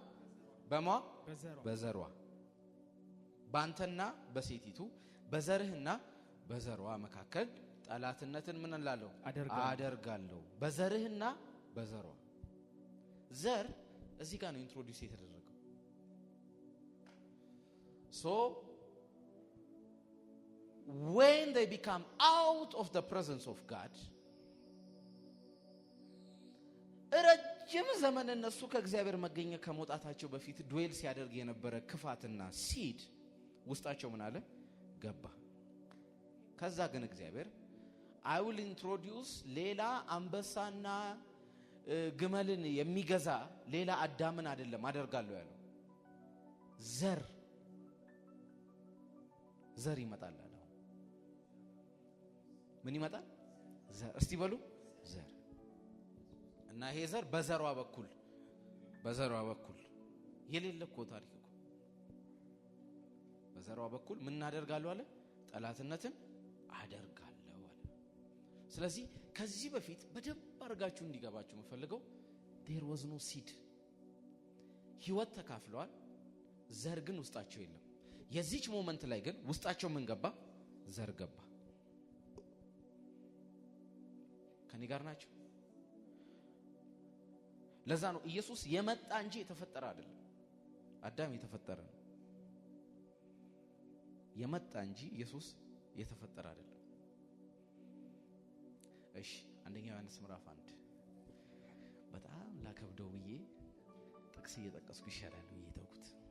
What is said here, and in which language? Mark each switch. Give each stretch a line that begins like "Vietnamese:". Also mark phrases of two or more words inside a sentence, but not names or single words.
Amharic: በዘሯ በአንተና በሴቲቱ በዘርህና በዘሯ መካከል ጠላትነትን ምን እላለሁ አደርጋለሁ። በዘርህና በዘሯ ዘር እዚህ ጋር ነው ኢንትሮዲዩስ የተደረገው።
English: so when they become out of the presence of God ረጅም
Amharic: ዘመን እነሱ ከእግዚአብሔር መገኘት ከመውጣታቸው በፊት ዱዌል ሲያደርግ የነበረ ክፋትና ሲድ ውስጣቸው ምን አለ ገባ። ከዛ ግን እግዚአብሔር
English: I will introduce
Amharic: ሌላ አንበሳና ግመልን የሚገዛ ሌላ አዳምን አይደለም አደርጋለሁ ያለው ዘር ይመጣል አለ። ምን ይመጣል? ዘር። እስቲ በሉ ዘር። እና ይሄ ዘር በዘሯ በኩል የሌለ እኮ ታሪክ እኮ በዘሯ በኩል ምን አደርጋለሁ አለ? ጠላትነትን አደርጋለሁ አለ። ስለዚህ ከዚህ በፊት በደንብ አድርጋችሁ እንዲገባችሁ የምፈልገው
English: there was no seed
Amharic: ህይወት ተካፍለዋል፣ ዘር ግን ውስጣቸው የለም። የዚች ሞመንት ላይ ግን ውስጣቸው ምን ገባ? ዘር ገባ። ከኔ ጋር ናቸው? ለዛ ነው ኢየሱስ የመጣ እንጂ የተፈጠረ አይደለም። አዳም የተፈጠረ ነው። የመጣ እንጂ ኢየሱስ የተፈጠረ አይደለም። እሺ አንደኛ ዮሐንስ ምዕራፍ 1 በጣም ላከብደው ብዬ ጥቅስ እየጠቀስኩ ይሻላል ብዬ ተውኩት።